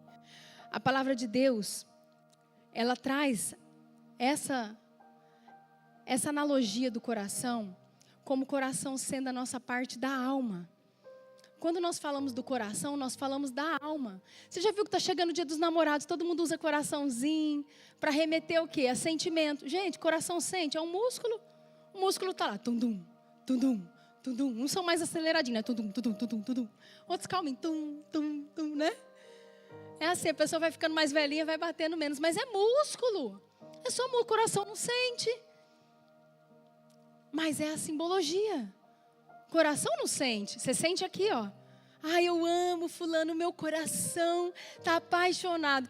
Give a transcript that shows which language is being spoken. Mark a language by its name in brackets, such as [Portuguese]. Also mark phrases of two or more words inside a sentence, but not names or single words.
[Portuguese] A palavra de Deus, ela traz essa analogia do coração, como o coração sendo a nossa parte da alma. Quando nós falamos do coração, nós falamos da alma. Você já viu que está chegando o dia dos namorados, todo mundo usa coraçãozinho, para remeter o quê? A sentimento. Gente, coração sente, é um músculo. O músculo está lá, tum-dum, tum-dum, tum-dum. Uns são mais aceleradinhos, né? Tum-dum, tum-dum, tum-dum, tum-dum. Outros calminhos, tum-tum, né? É assim, a pessoa vai ficando mais velhinha, vai batendo menos, mas é músculo. É só o coração não sente. Mas é a simbologia. Coração não sente. Você sente aqui, ó. Eu amo fulano, meu coração está apaixonado.